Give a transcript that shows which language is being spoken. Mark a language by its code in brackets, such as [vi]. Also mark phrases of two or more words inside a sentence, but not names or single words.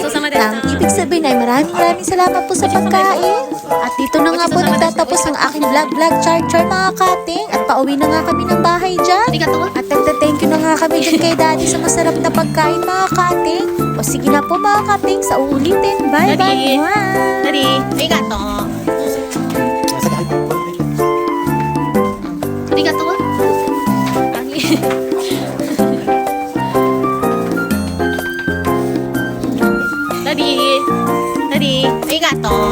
[tl] Ang ibig sabihin ay maraming salamat po sa pagkain. At dito na nga po nagtatapos ang aking vlog char mga ka-ating. At pauwi na nga kami ng bahay dyan. At nagta- [en] thank you [tl] na nga kami dyan kay daddy sa masarap na pagkain mga ka-ating. O sige na po mga ka-ating, sa uulitin. Bye bye. [ja] Daddy, ありがとう。ありがとう. Daddy, arigato.